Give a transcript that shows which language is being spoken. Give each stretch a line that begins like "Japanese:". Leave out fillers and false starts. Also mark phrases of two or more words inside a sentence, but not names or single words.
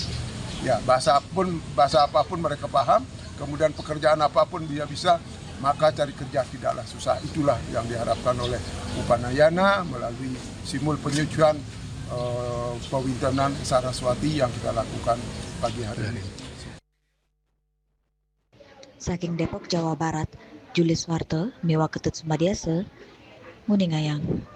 Indonesian: Ya, bahasa apapun mereka paham, kemudian pekerjaan apapun dia bisa, maka cari kerja tidaklah susah. Itulah yang diharapkan oleh Upanayana melalui simul penyucian pewintenan Saraswati yang kita lakukan pagi hari ini.
Balinese: Saking Depok Jawa Barat, Julis Warte, Miwa Ketut Sumadiasa, Muningayang.